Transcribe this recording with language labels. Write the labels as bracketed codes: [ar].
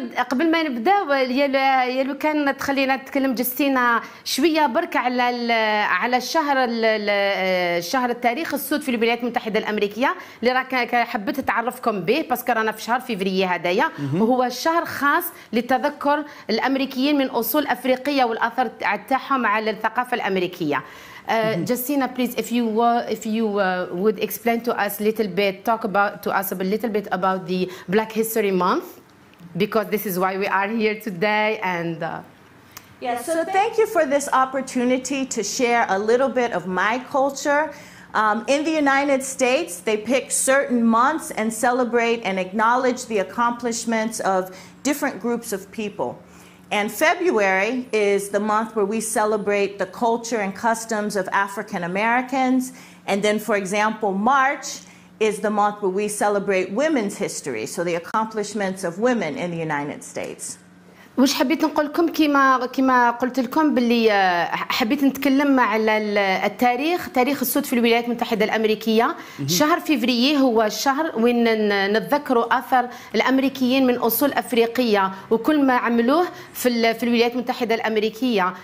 [ar] قبل ما نبداو يا لو كان تخلينا نتكلم جوستينا شويه برك على الشهر التاريخ السود في الولايات المتحدة الأمريكية اللي راك حبيت تعرفكم به باسكو رانا في شهر فيفري هدايا، وهو الشهر خاص لتذكر الامريكيين من اصول افريقيه والاثر تاعهم على الثقافه الامريكيه. [en] Justina, please, if you would explain to us a little bit, talk to us a little bit about the Black History Month, because this is why we are here today. And yeah, so thank you for this opportunity to share a little bit of my culture. In the United States, they pick certain months and celebrate and acknowledge the accomplishments of different groups of people. And February is the month where we celebrate the culture and customs of African Americans. And then, for example, March is the month where we celebrate women's history, so the accomplishments of women in the United States. [ar] واش حبيت نقول لكم كما قلت لكم باللي حبيت نتكلم على التاريخ، تاريخ السود في الولايات المتحدة الأمريكية. شهر فيفريي هو الشهر وين نتذكروا أثر الأمريكيين من أصول أفريقية وكل ما عملوه في الولايات المتحدة الأمريكية.